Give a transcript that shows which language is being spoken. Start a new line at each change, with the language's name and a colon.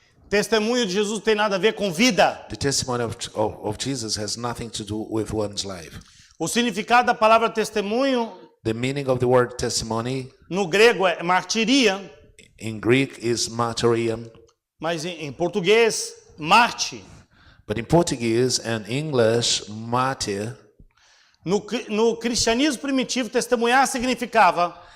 Portuguese: Testemunho de Jesus tem nada a ver com vida.
English: The testimony of Jesus has nothing to do with one's life.
Portuguese: O significado da palavra testemunho
English: The meaning of the word testimony
Portuguese: no grego é martiria,
English: in Greek is martyrium,
Portuguese: mas em português, Marte.
English: but in Portuguese and English, martyr.
Portuguese: No cristianismo primitivo, testemunhar significava